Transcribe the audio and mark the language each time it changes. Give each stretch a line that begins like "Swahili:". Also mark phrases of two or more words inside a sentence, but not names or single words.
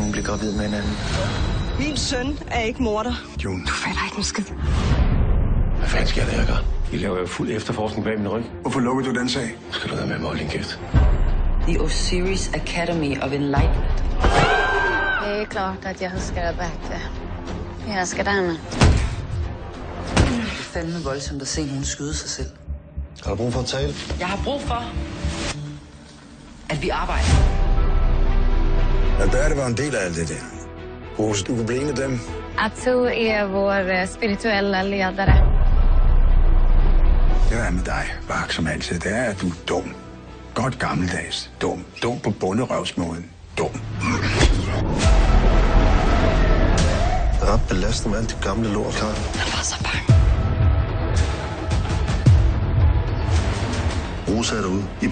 Danish: blive gravid med hinanden. Min søn er ikke morder. June. Du fatter ikke en skid. Hvad fanden skal jeg gøre? I laver jo fuld efterforskning bag min ryg. Hvorfor lukker du den sag? Skal du have med mig og kæft? The Osiris Academy of Enlightenment.
Swedish: Det är klart att jag önskar det bättre. Jag älskar henne.
Danish: Det er fandme voldsomt at se nogen skyde sig selv. Har du brug for at tale? Jeg har brug for, at vi arbejder. Alberte var en del af alt det der. Rose, du kunne blive en af dem.
Swedish: Atu är vår spirituella ledare.
Danish: Det der er med dig, Bak, som altid, det er, at du er dum. Godt gammeldags. Dum. Dum på bunderøvsmåden. Dum. Ret belastende med alt det gamle lort, Karl. Han var så bange. Rosa er derude. I blandt dem.